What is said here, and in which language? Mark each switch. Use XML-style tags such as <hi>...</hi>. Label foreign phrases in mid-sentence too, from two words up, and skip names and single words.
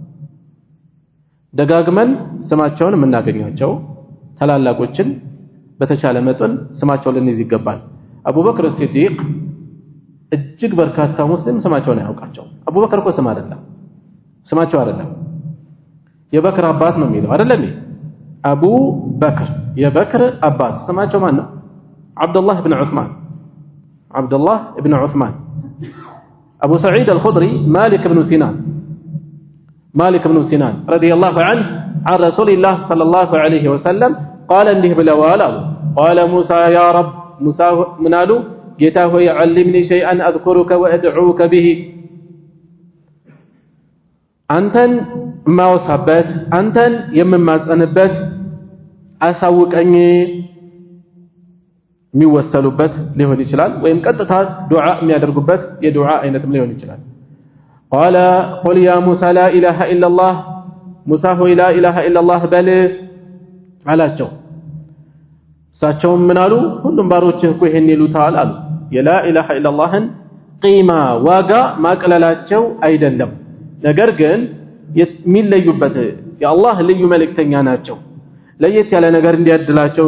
<am>ደጋግመን ስማቸውን የምናገኛቸው ታላላቆችን በተቻለ መጠን ስማቸውን ልንይዝ ይገባል አቡበክር ሲዲቅ እጅግ በርካታ ሙስሊም ስማቸውን ያውቃቸው አቡበክር እኮ ስም አይደለም ስማቸው አይደለም የበክር አባት ነው የሚለው አይደለም አቡ በክር የበክር አባት ስማቸው ማን ነው አብዱላህ</am> <ar>ኢብኑ ዑስማን አቡ ሰዒድ አልኹድሪ ማሊክ ኢብኑ ሲናን رضي الله عنه عن رسول الله صلى الله عليه وسلم قال</ar> <am>እንዲህ ብለዋል አሉ</am> <ar>قال موسى يا رب موسى</ar> <am>ምናሉ ጌታ ሆይ</am> <ar>علمني شيئا اذكرك وادعوك به</ar> <am>አንተን ማውሳበት አንተን የምማጸንበት አሳውቀኝ የሚወሰሉበት ሊሆን ይችላል ወይም ቀጥታ ዱዓ የሚያደርጉበት የዱዓ አይነትም ሊሆን ይችላል</am> <ar>قال قل يا موسى لا اله الا الله</ar> <am>موسى ሆይ</am> <ar>لا اله الا الله</ar> <am>በል አላቸው እሳቸውም ምን አሉ ሁሉም ባሮችህ እኮ ይሄን ይሉታል አሉ</am> <ar>لا إله إلا الله</ar> <am>ቂማ ዋጋ ማቅለላቸው አይደለም ነገር ግን የሚለዩበት የአላህ ልዩ መልእክተኛ ናቸው ለየት ያለ ነገር እንዲያድላቸው</am>